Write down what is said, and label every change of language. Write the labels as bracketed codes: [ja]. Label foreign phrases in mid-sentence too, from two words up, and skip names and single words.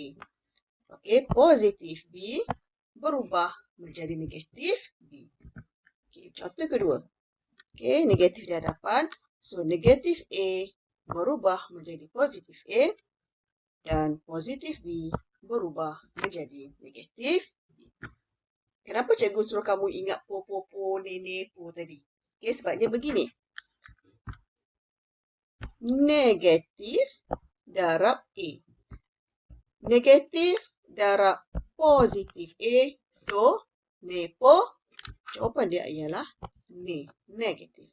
[ms] Okey, positif B berubah menjadi negatif B. Okey, contoh kedua. Okey, negatif di hadapan. So, negatif A berubah menjadi positif A dan positif B berubah menjadi negatif B. Kenapa cikgu suruh kamu ingat po, nene, po tadi? Okey, sebabnya begini. Negatif darab A. Negatif darab positif A. So, nepo, jawapan dia ialah ne, negatif.